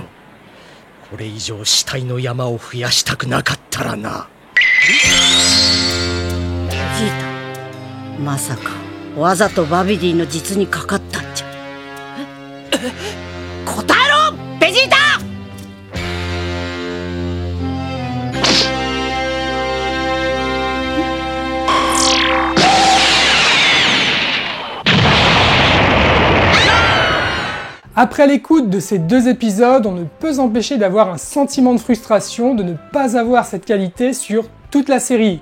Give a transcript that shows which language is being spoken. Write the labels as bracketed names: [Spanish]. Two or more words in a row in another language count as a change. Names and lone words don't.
[Japanese] これ以上死体の山を増やしたくなかったらな。ベジータ、まさかわざとバビディの実にかかったんじゃ。答えろベジータ。 [French] Après l'écoute de ces deux épisodes, on ne peut s'empêcher d'avoir un sentiment de frustration de ne pas avoir cette qualité sur toute la série.